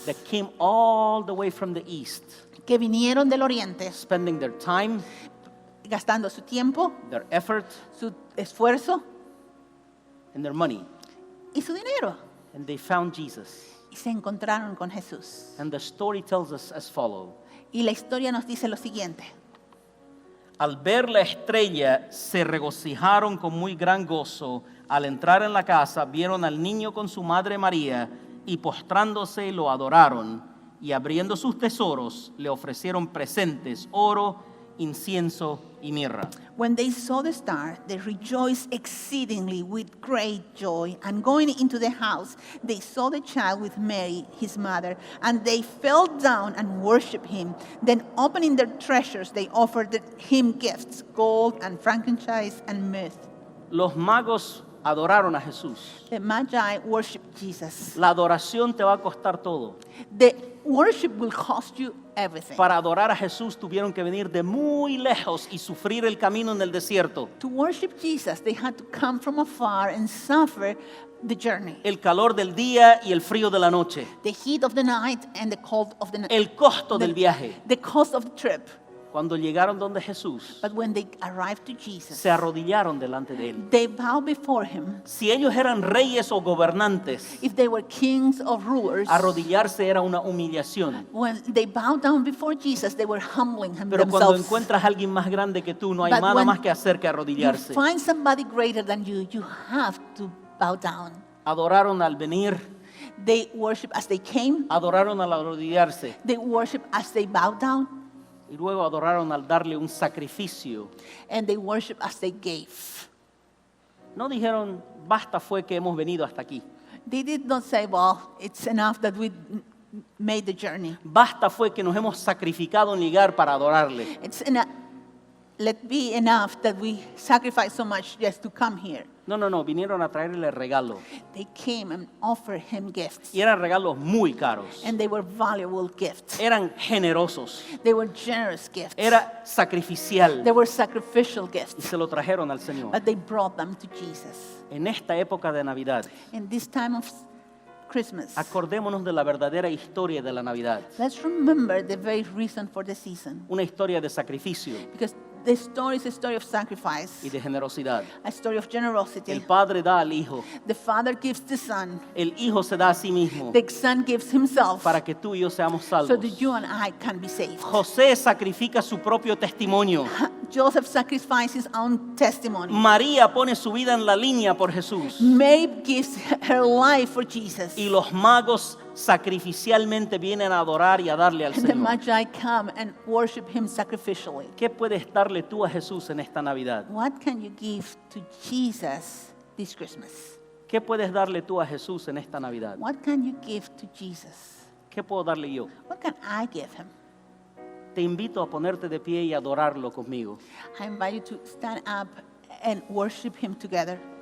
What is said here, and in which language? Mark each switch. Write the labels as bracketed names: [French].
[English] that came all the way from the east, [Spanish] que vinieron del oriente, [English] spending their time, [Spanish] gastando su tiempo, [English] their effort, [Spanish] su esfuerzo [English] and their money. [Spanish] y su dinero. [English] And they found Jesus. [Spanish] Y se encontraron con Jesús. [English] And the story tells us as follows. [Spanish] Y la historia nos dice lo siguiente. Al ver la estrella, se regocijaron con muy gran gozo. Al entrar en la casa, vieron al niño con su madre María y postrándose lo adoraron. Y abriendo sus tesoros, le ofrecieron presentes, oro, incienso y mirra. [English] When they saw the star, they rejoiced exceedingly with great joy. And going into the house, they saw the child with Mary, his mother, and they fell down and worshipped him. Then, opening their treasures, they offered him gifts, gold and frankincense and myrrh. [Spanish] Los magos adoraron a Jesús. [English] The Magi worshipped Jesus. [Spanish] La adoración te va a costar todo. [English] The worship will cost you everything. [Spanish] Para adorar a Jesús tuvieron que venir de muy lejos y sufrir el camino en el desierto. [English] To worship Jesus, they had to come from afar and suffer the journey. [Spanish] El calor del día y el frío de la noche. [English] The heat of the night and the cold of the night. [Spanish] El costo del viaje. [English] The cost of the trip. [Spanish] Cuando llegaron donde Jesús, [English] But when they arrived to Jesus, [Spanish] se arrodillaron delante de él. [English] they bowed before him. [Spanish] Si ellos eran reyes o gobernantes, [English] If they were kings or rulers, [Spanish] arrodillarse era una humillación. [English] when they bowed down before Jesus, they were humbling [Spanish] Pero cuando [English] themselves. [Spanish] encuentras a alguien más grande que tú, no hay [English] But [Spanish] nada [English] when [Spanish] más que hacer que [English] You [Spanish] arrodillarse. [English] find somebody greater than you have to bow down. [Spanish] Adoraron al venir, [English] They worship as they came. [Spanish] adoraron al arrodillarse [English] They worship as they bowed down. [Spanish] y luego adoraron al darle un sacrificio. [English] And they worship as they gave. [Spanish] No dijeron, basta fue que hemos venido hasta aquí. [English] They did not say, well, it's enough that we made the journey. [Spanish] Basta fue que nos hemos sacrificado en llegar para adorarle. [English] Let be enough that we sacrifice so much just to come here. [Spanish] No, vinieron a traerle regalo. [English] They came and offered him gifts. [Spanish] Y eran regalos muy caros. [English] And they were valuable gifts. [Spanish] Eran generosos. [English] They were generous gifts. [Spanish] Era sacrificial. [English] They were sacrificial [Spanish] Y [English] gifts. [Spanish] se lo trajeron al Señor. [English] But they brought them to Jesus. [Spanish] En esta época de Navidad, [English] In this time of Christmas, [Spanish] acordémonos de la verdadera historia de la Navidad. [English] let's remember the very reason for the season. [Spanish] Una historia de sacrificio [English] Because the story is a story of sacrifice, [Spanish] y de generosidad. [English] a story of generosity. [Spanish] El Padre da al Hijo. [English] The Father gives the Son. [Spanish] El Hijo se da a sí mismo [English] The Son gives himself [Spanish] para que tú y yo seamos [English] so [Spanish] salvos. [English] that you and I can be saved. [Spanish] José sacrifica su propio testimonio. [English] Joseph sacrificed his own testimony. [Spanish] María pone su vida en la línea por Jesús. [English] Mary gives her life for Jesus. [Spanish] Y los magos sacrificialmente vienen a adorar y a darle al [English] And the [Spanish] Señor. [English] Magi come and worship him sacrificially. [Spanish] ¿Qué puedes darle tú a Jesús en esta Navidad? [English] What can you give to Jesus this Christmas? [Spanish] ¿Qué puedes darle tú a Jesús en esta Navidad? [English] What can you give to Jesus? [Spanish] ¿Qué puedo darle yo? [English] What can I give him? [Spanish] Te invito a ponerte de pie y adorarlo conmigo. [English] I invite you to stand up and worship him together.